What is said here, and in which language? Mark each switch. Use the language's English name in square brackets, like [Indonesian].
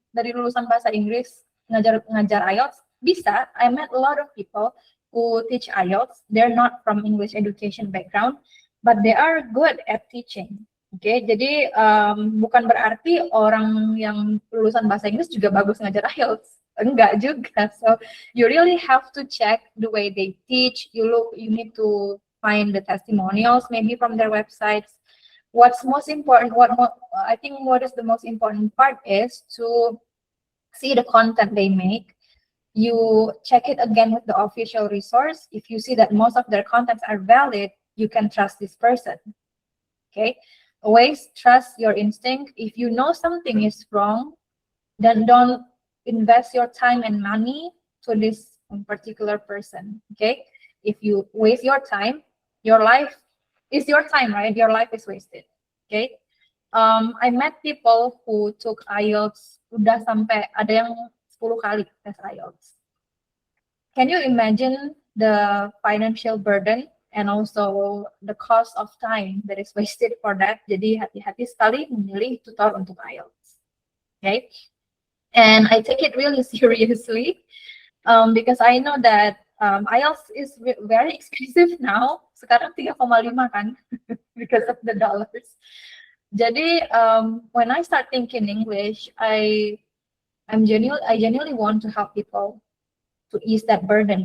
[Indonesian] dari lulusan bahasa Inggris ngajar IELTS? Bisa. [English] I met a lot of people who teach IELTS. They're not from English education background, but they are good at teaching. Oke, jadi bukan berarti orang yang lulusan bahasa Inggris juga bagus ngajar IELTS. Enggak juga. So you really have to check the way they teach. You need to find the testimonials maybe from their websites. What's most important, I think what is the most important part is to see the content they make. You check it again with the official resource. If you see that most of their contents are valid, you can trust this person. Okay. Always trust your instinct. If you know something is wrong, then don't invest your time and money to this particular person. Okay. If you waste your time, your life is your time, right? Your life is wasted. Okay. I met people who took IELTS [Indonesian] udah sampai ada yang 10 kali tes IELTS. [English] Can you imagine the financial burden and also the cost of time that is wasted for that? [Indonesian] Jadi hati-hati sekali memilih tutor untuk IELTS. [English] Okay. And I take it really seriously because I know that IELTS is very expensive now. [Indonesian] Sekarang 3,5 kan [English] because of the dollars. [Indonesian] Jadi [English] when I start thinking English, I genuinely want to help people to ease that burden.